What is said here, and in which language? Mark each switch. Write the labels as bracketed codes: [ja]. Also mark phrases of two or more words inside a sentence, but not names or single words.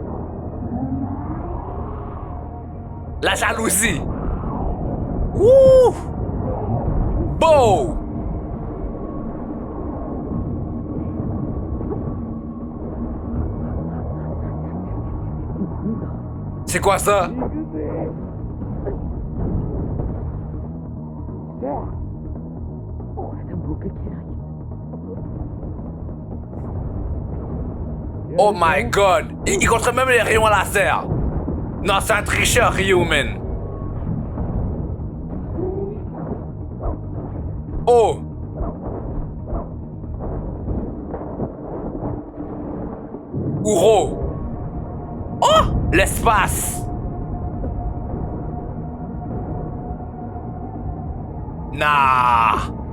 [fr] La jalousie! Wouh! Beau! C'est quoi ça? [ja] え。行くぜ。これでも受けきれない [en] Oh my god! [fr] Il contrôle même les rayons laser! Non, c'est un tricheur, Ryuman! Oh! Uro! Oh! L'espace! Nah!